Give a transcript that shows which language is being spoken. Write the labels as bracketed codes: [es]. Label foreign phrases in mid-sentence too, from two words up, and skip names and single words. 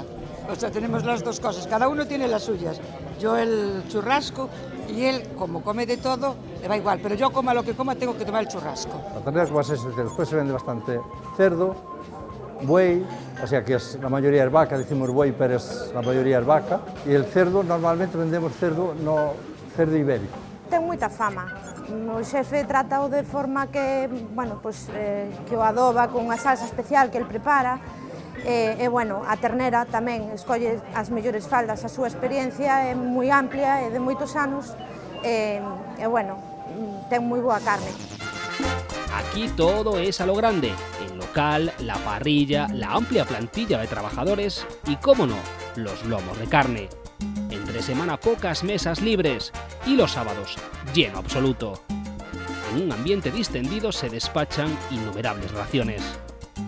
[es] O sea, tenemos las dos cosas, cada uno tiene las suyas. Yo el churrasco y él, como come de todo, le va igual. Pero yo coma lo que coma, tengo que tomar el churrasco. La ternera, como es después se vende bastante cerdo, buey, o sea que la mayoría es vaca, decimos buey, pero la mayoría es vaca. Y el cerdo, normalmente vendemos cerdo ibérico. [gl] Ten moita fama. O xefe trata-o de forma que, bueno, pues, que o adoba con unha salsa especial que el prepara. E, bueno, a ternera tamén escolle as mellores faldas, a súa experiencia é moi amplia e de moitos anos. E bueno, ten moi boa carne. [es] Aquí todo es a lo grande. El local, la parrilla, la amplia plantilla de trabajadores y, cómo no, los lomos de carne. Entre semana pocas mesas libres y los sábados lleno absoluto. En un ambiente distendido se despachan innumerables raciones.